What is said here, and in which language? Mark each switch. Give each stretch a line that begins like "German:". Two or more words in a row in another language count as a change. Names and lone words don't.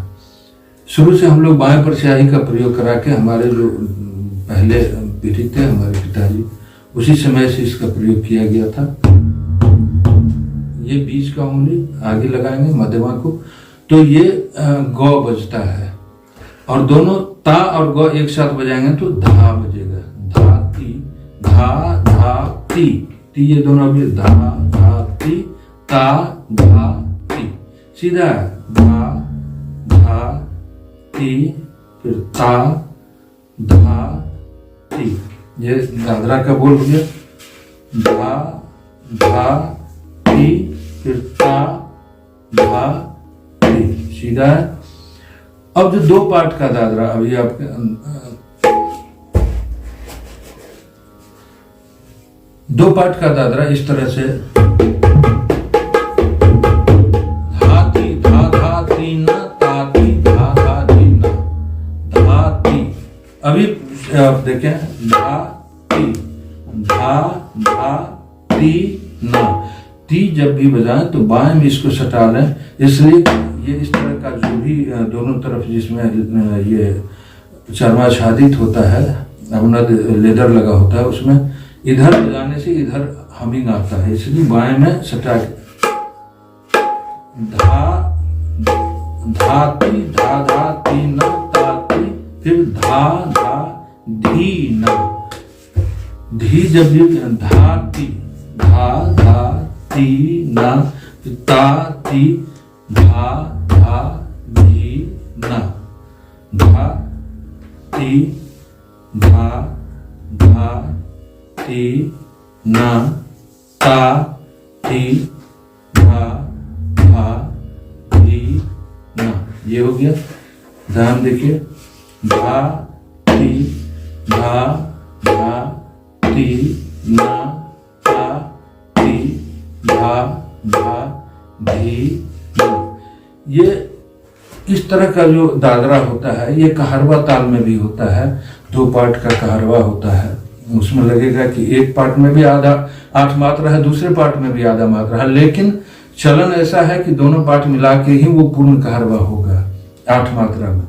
Hindi: शुरू से हम लोग बाएं पर स्याही का प्रयोग करा के, हमारे जो पहले पीढ़ी थे हमारे पिताजी, उसी समय से इसका प्रयोग किया गया था। ये बीच का उंगली आगे लगाएंगे मध्यमा को, तो ये गौ बजता है, और दोनों ता और गौ एक साथ बजाएंगे तो धा बजेगा। धा ती, धा धा ती, ती ये दोनों अभी धा धा ती, ता धा ती, सीधा धा धा ती, फिर ता धा ती, ये दादरा का बोल हो गया। धा धा ती, फिर ता धा ती, सीधा है। अब जो 2 पार्ट का दादरा अभी आपके 2 पार्ट का दादरा इस तरह से धा ती धा धा ती ना, ता ती धा धा ती ना, धा ती। अभी आप देखें, धा ती धा धा ती ना, ती जब भी बजाएं तो बाएं में इसको सटा लें, इसलिए ये इस तरह का जो भी दोनों तरफ जिसमें ये चर्माच्छादित होता है, अपना लेदर लगा होता है, उसमें इधर बजाने से इधर हमिंग आता है, इसलिए बाएं में सटा के धा धा ती धा धा ती ना, ता ती, फिर धा धा धी ना, धी जब भी धा ती धा धा ती ना, ता ती धा धा धी ना, धा ती धा धा ती ना, ता ती धा धा धी ना, ये हो गया। ध्यान देखिए, धा ती धा धा ती ना, ता ती धा धा धी। ये इस तरह का जो दादरा होता है, ये कहारवा ताल में भी होता है। 2 पार्ट का कहारवा होता है, उसमें लगेगा कि एक पार्ट में भी आधा 8 मात्रा है, दूसरे पार्ट में भी आधा मात्रा है, लेकिन चलन ऐसा है कि दोनों पार्ट मिला के ही वो पूर्ण कहारवा होगा 8 मात्रा में।